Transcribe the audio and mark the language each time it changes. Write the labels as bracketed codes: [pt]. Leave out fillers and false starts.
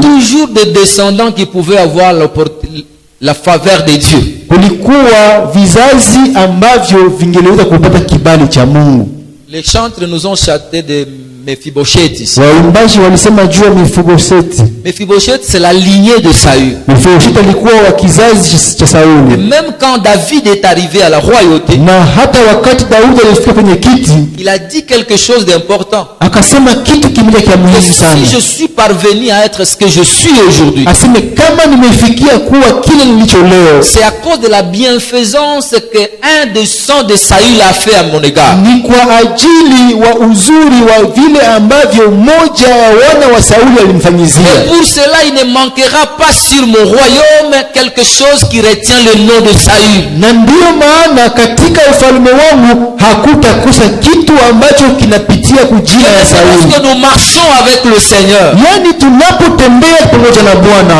[fr] toujours des descendants qui pouvaient avoir la faveur de Dieu. [sw] kulikuwa vizazi ambavyo vingeliweza kupata kibali cha Mungu. [fr] Les chantres nous ont chanté de Mephibosheth ici. [sw] Waimbaji walisema juu ya Mefiboseti. [fr] Mephibosheth, c'est la lignée de Saül. [sw] Mefiboseti alikuwa wa kizazi cha [fr] Et [sw] Sauli. [fr] même quand David est arrivé à la royauté, [sw] Na hata wakati Daudi alifika kwenye kiti, [fr] il a dit quelque chose d'important. [sw] akasema kitu kimoja cha [fr] Que [sw] muhimu sana. [fr] si je suis parvenu à être ce que je suis aujourd'hui, [sw] Aseme kama nimefikia kuwa kile nilicho leo, [fr] c'est à cause de la bienfaisance que un des sangs de Saül a fait à mon égard. [sw] ni kwa ajili wa uzuri wa vile ambavyo mmoja wa wana wa Sauli alimfanyizia. [fr] Et pour cela, il ne manquera pas sur mon royaume quelque chose qui retient le nom de Saül. [sw] Na ndiyo maana katika ufalme wangu hakutakosa kitu ambacho kinapitia kujina ya [fr] C'est [sw] Sauli. [fr] parce que nous marchons avec le Seigneur [sw] Yani tunapotembea pamoja na Bwana